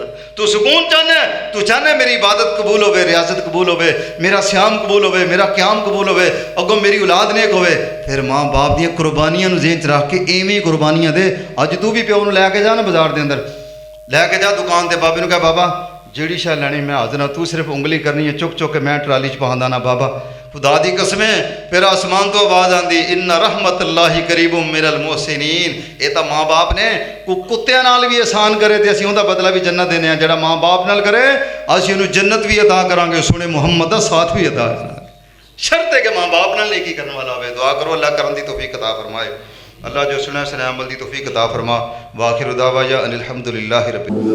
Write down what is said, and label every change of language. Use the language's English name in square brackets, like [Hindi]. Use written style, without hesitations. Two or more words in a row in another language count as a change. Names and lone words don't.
[Punjabi] ਤੂ ਸੁਕੂਨ ਚਾਹਨਾ ਹੈ, ਤੂ ਚਾਹਨਾ ਮੇਰੀ ਇਬਾਦਤ ਕਬੂਲ ਹੋਵੇ, ਰਿਆਜ਼ਤ ਕਬੂਲ ਹੋਵੇ, ਮੇਰਾ ਸ਼ਿਆਮ ਕਬੂਲ ਹੋਵੇ, ਮੇਰਾ ਕਯਾਮ ਕਬੂਲ ਹੋਵੇ, ਅਗੋਂ ਮੇਰੀ ਔਲਾਦ ਨੇਕ ਹੋਵੇ, ਫਿਰ ਮਾਂ ਬਾਪ ਦੀ ਕੁਰਬਾਨੀਆਂ ਨੂੰ ਜ਼ਹਨ ਚ ਰੱਖ ਕੇ ਏਵੇਂ ਕੁਰਬਾਨੀਆਂ ਦੇ। ਅੱਜ ਤੂ ਭੀ ਪਿਓ ਨੂੰ ਲੈ ਕੇ ਜਾ ਨਾ ਬਾਜ਼ਾਰ ਕੇ ਅੰਦਰ, ਲੈ ਕੇ ਜਾ ਦੁਕਾਨ ਤੇ ਬਾਬੇ ਨੂੰ ਕਹਿ ਬਾਬਾ ਜਿਹੜੀ ਸ਼ੈ ਲੈਣੀ ਮੈਂ ਹਾਜ਼ਰ ਹਾਂ, ਤੂ ਸਿਰਫ਼ ਉਂਗਲੀ ਕਰਨੀ ਹੈ, ਚੁੱਕ ਚੁੱਕ ਕੇ ਮੈਂ ਟਰਾਲੀ ਚ ਪਾਂਦਾ ਨਾ ਬਾਬਾ। ਖ਼ੁਦਾ ਦੀ ਕਸਮੇਂ ਫਿਰ ਆਸਮਾਨ ਤੋ ਆਵਾਜ਼ ਆਤੀ [Arabic] إن رحمة الله قريب من المحسنين. [Punjabi] ਯੇ ਤੋ ਮਾਂ ਬਾਪ ਨੇ ਕੁੱਤੀਆਂ ਨਾਲ ਭੀ ਇਹਸਾਨ ਕਰੇ ਤੋ ਅਸੀਂ ਉਹਦਾ ਬਦਲਾ ਭੀ ਜੰਨਤ ਦੇਣੇ, ਜਿਹੜਾ ਮਾਂ ਬਾਪ ਨਾਲ ਕਰੇ ਅਸੀਂ ਉਹਨੂੰ ਜੰਨਤ ਭੀ ਅਤਾ ਕਰਾਂਗੇ, ਸੋਹਣੇ ਮੁਹੰਮਦ ਦਾ ਸਾਥ ਭੀ ਅਤਾ ਕਰਾਂਗੇ, ਸ਼ਰਤ ਹੈ ਕਿ ਮਾਂ ਬਾਪ ਨਾਲ ਨੇਕੀ ਕਰਨ ਵਾਲਾ ਹੋਵੇ। ਦੁਆ ਕਰੋ ਅੱਲਾਹ ਕਰਨ ਦੀ ਤੌਫ਼ੀਕ ਅਤਾ ਫ਼ਰਮਾਏ, ਅੱਲਾਹ ਜੋ ਸੁਣਾ ਸੁਣਾ ਅਮਲ ਦੀ ਤੌਫ਼ੀਕ ਅਤਾ ਫ਼ਰਮਾ। [Arabic] وآخر دعوانا أن الحمد لله رب